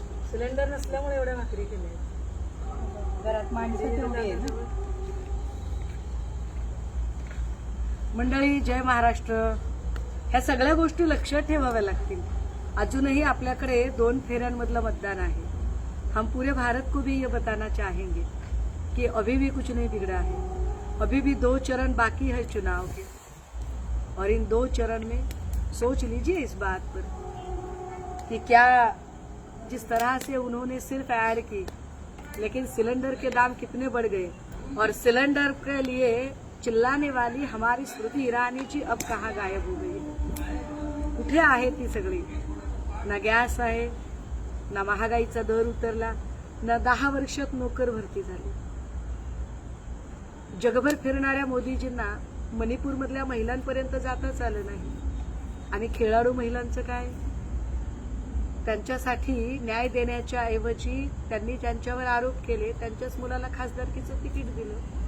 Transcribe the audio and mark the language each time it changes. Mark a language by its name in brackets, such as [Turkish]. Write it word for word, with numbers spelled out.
[Marathi] Cylinder नसल्यामुळे एवढ्या भाकरी केल्या. घरात माणसं तेवढी आहे ना. मंडळी, जय महाराष्ट्र. ह्या सगळ्या गोष्टी लक्षात ठेवाव्या लागतील. अजूनही आपल्याकडे दोन फेऱ्यांमधलं मतदान आहे. [Hindi] हम पूरे भारत को भी ये बताना चाहेंगे कि अभी भी कुछ नहीं बिगड़ा है. अभी भी दो चरण बाकी है चुनाव के, और इन दो चरण में सोच लीजिए इस बात पर कि क्या जिस तरह से उन्होंने सिर्फ ऐड की, लेकिन सिलेंडर के दाम कितने बढ़ गए, और सिलेंडर के लिए चिल्लाने वाली हमारी स्मृति ईरानी जी अब कहाँ गायब हो गई? [Marathi] कुठे आहे ती सगळी? ना गॅस आहे, ना महागाईचा दर उतरला, ना दहा वर्षात नोकर भरती झाली. जगभर फिरणाऱ्या मोदीजींना मणिपूरमधल्या महिलांपर्यंत जाताच आलं नाही. आणि खेळाडू महिलांचं काय? त्यांच्यासाठी न्याय देण्याच्या ऐवजी त्यांनी ज्यांच्यावर आरोप केले त्यांच्याच मुलाला खासदारकीचं तिकीट दिलं.